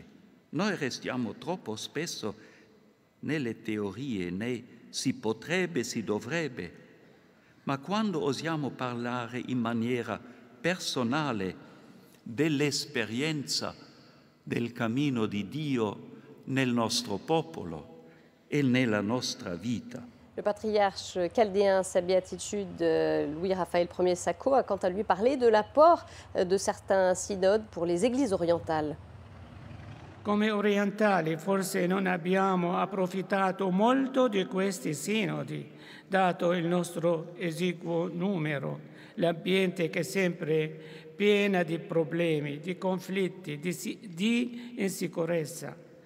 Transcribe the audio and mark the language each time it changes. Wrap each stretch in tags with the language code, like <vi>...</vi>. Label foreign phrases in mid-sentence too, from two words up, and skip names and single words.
<it>Noi restiamo troppo spesso nelle teorie, nei si potrebbe, si dovrebbe, ma quando osiamo parlare in maniera personale dell'esperienza del cammino di Dio nel nostro popolo e nella nostra vita.</it> <fr>Le patriarche chaldéen, sa béatitude, Louis-Raphaël Ier Sacco, a quant à lui parlé de l'apport de certains synodes pour les églises orientales.</fr> <it>Come orientali forse non abbiamo approfittato molto di questi sinodi, dato il nostro esiguo numero, l'ambiente che è sempre pieno di problemi, di conflitti, di insicurezza.</it>